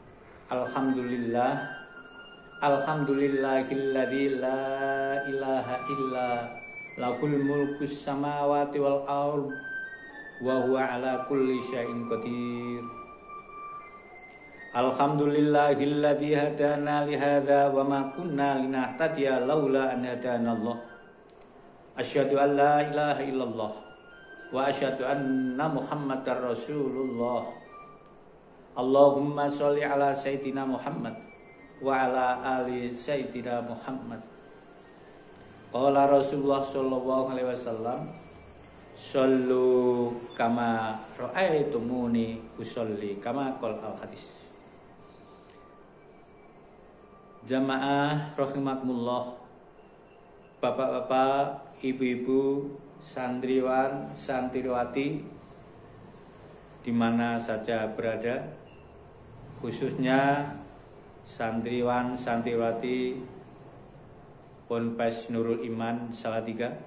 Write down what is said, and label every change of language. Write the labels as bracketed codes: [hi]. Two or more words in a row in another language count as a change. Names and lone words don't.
[ar] الحمد لله الذي لا إله إلا له الملك السماوات والأرض وهو على كل شيء قدير. الحمد لله الذي هدانا لهذا وما كنا لنهتدي لولا أن هدانا الله. أشهد أن لا إله إلا الله وأشهد أن محمدا رسول الله. اللهم صل على سيدنا محمد وعلى آل سيدنا محمد. قال رسول الله صلى الله عليه وسلم صلوا كما رأيتموني أصلي كما قال الحديث. [id] Jamaah rahimakumullah, bapak-bapak, ibu-ibu, santriwan, santriwati di mana saja berada, khususnya santriwan, santriwati Ponpes Nurul Iman Salatiga.